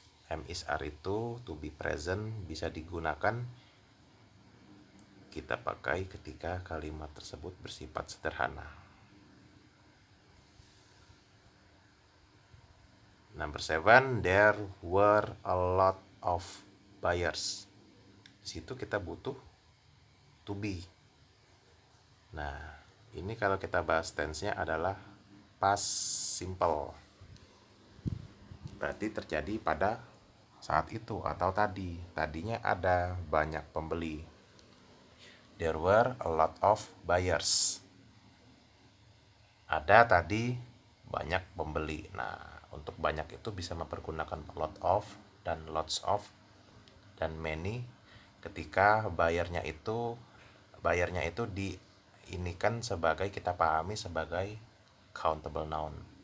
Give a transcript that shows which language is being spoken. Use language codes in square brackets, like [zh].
[id] Am is are itu to be present bisa digunakan kita pakai ketika kalimat tersebut bersifat sederhana. [en] Number seven, there were a lot of buyers. [id] Di situ kita butuh to be. Nah, ini kalau kita bahas tense-nya adalah past simple. Berarti terjadi pada saat itu atau tadi. Tadinya ada banyak pembeli. [en] There were a lot of buyers. [id] Ada tadi banyak pembeli. Nah, untuk banyak itu bisa mempergunakan a lot of dan lots of dan many ketika bayarnya itu diinikan sebagai, kita pahami sebagai countable noun.